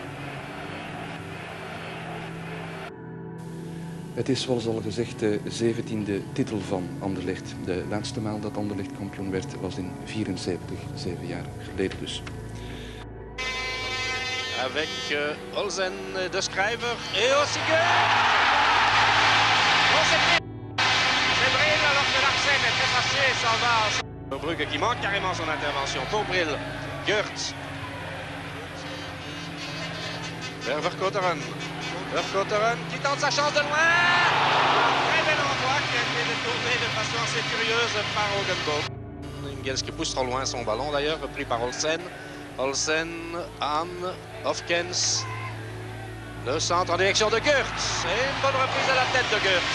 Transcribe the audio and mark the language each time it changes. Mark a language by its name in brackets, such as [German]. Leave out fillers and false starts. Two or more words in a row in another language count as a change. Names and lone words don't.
[Dutch] Het is zoals al gezegd de 17e titel van Anderlecht. De laatste maal dat Anderlecht kampioen werd was in 74, 7 jaar geleden dus. [French] Avec Olsen, de Schrijver et aussi Geurt. C'est Bril alors que Larsen est très fâché, s'en va. Brugge qui manque carrément son intervention pour Bril. Geurt. Vers Verkouteren. Verkouteren qui tente sa chance de loin. Très bel endroit qui a été détourné de façon assez curieuse par Hogenboom. Ingels qui pousse trop loin son ballon d'ailleurs, repris par Olsen. Olsen, Haan, Hofkens. Le centre en direction de Geurt. Et une bonne reprise à la tête de Geurt.